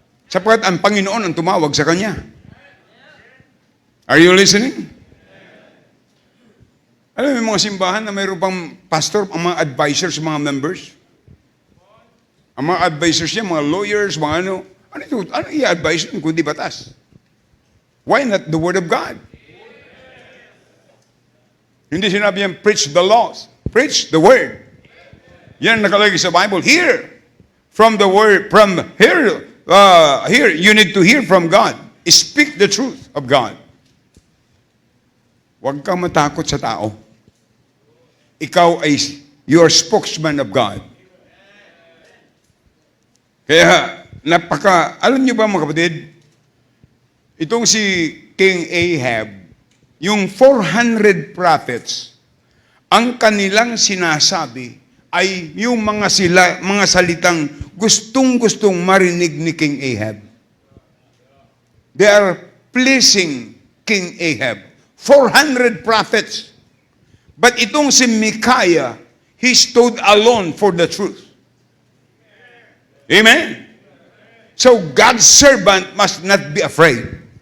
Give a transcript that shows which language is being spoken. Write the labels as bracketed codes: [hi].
[tl] Sapagkat ang Panginoon ang tumawag sa Kanya. [en] Are you listening? [tl] Alam mo yung mga simbahan na mayroon pang pastor, ang mga advisors, mga members? Ang mga advisors niya, mga lawyers, mga ano i-advise nyo kundi batas? [en] Why not the Word of God? [tl] Hindi sinabi yan, [en] preach the laws. Preach the Word. [tl] Yan nakalagay sa Bible. [en] Hear from the Word. Here, you need to hear from God. Speak the truth of God. [tl] Huwag kang matakot sa tao. Ikaw ay [en] your spokesman of God. [tl] Kaya, alam niyo ba mga kapatid, itong si King Ahab, yung 400 prophets, ang kanilang sinasabi ay yung mga salitang gustong-gustong marinig ni King Ahab. [en] They are pleasing King Ahab. 400 prophets. But [tl] itong si [en] Micaiah, he stood alone for the truth. Amen? So God's servant must not be afraid.